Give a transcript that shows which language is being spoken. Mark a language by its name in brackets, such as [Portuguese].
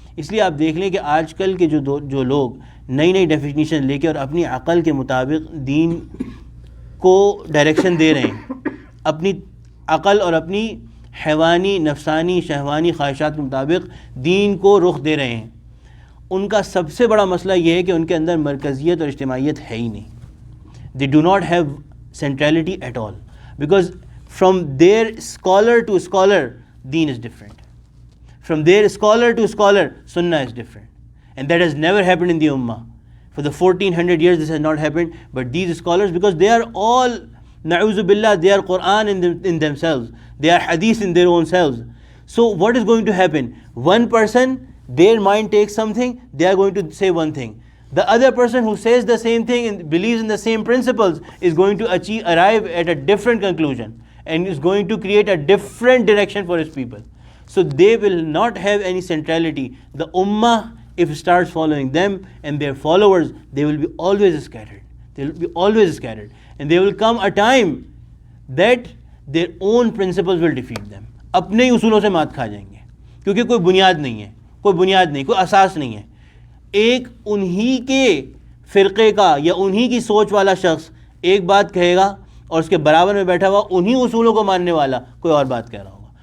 [Urdu] اس لیے آپ دیکھ لیں کہ آج کل کے جو لوگ نئی ڈیفینیشن لے کے اور اپنی عقل کے مطابق دین کو ڈائریکشن دے رہے ہیں, اپنی عقل اور اپنی حیوانی نفسانی شہوانی خواہشات کے مطابق دین کو رخ دے رہے ہیں, ان کا سب سے بڑا مسئلہ یہ ہے کہ ان کے اندر مرکزیت اور اجتماعیت ہے ہی نہیں. [English] They do not have centrality at all, because from their scholar to scholar, deen is different. From their scholar to scholar, sunnah is different. And that has never happened in the ummah. For the 1400 years this has not happened, but these scholars, because they are all, na'uzu billah, they are Quran in themselves, they are hadith in their own selves. So what is going to happen? One person, their mind takes something, they are going to say one thing. The other person who says the same thing and believes in the same principles is going to arrive at a different conclusion and is going to create a different direction for his people. So they will not have any centrality. The ummah, if it starts following them and their followers, they will be always scattered. They will be always scattered. And there will come a time that their own principles will defeat them. [Urdu] اپنے ہی اصولوں سے مات کھا جائیں گے, کیونکہ کوئی بنیاد نہیں ہے, کوئی بنیاد نہیں, کوئی اساس نہیں ہے. ایک انہی کے فرقے کا یا انہی کی سوچ والا شخص ایک بات کہے گا اور اس کے برابر میں بیٹھا ہوا انہی اصولوں کو ماننے والا کوئی اور بات کہہ رہا ہوگا.